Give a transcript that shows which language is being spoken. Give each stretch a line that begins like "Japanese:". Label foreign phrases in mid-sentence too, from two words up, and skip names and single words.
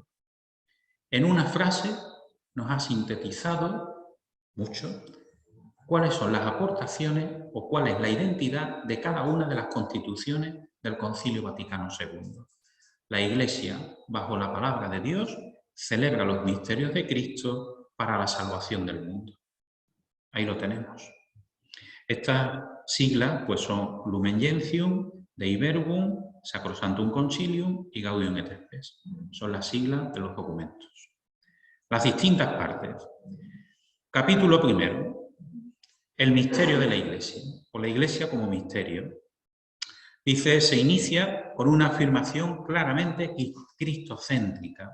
Spanish: En una frase nos ha sintetizado mucho cuáles son las aportaciones o cuál es la identidad de cada una de las constituciones del Concilio Vaticano II. La Iglesia, bajo la palabra de Dios, celebra los misterios de Cristo para la salvación del mundo. Ahí lo tenemos. Estas siglas pues, son Lumen Gentium, Dei Verbum, Sacrosanctum Concilium y Gaudium et Spes. Son las siglas de los documentos. Las distintas partes. Capítulo primero. El misterio de la Iglesia, o la Iglesia como misterio. Dice, se inicia con una afirmación claramente cristocéntrica.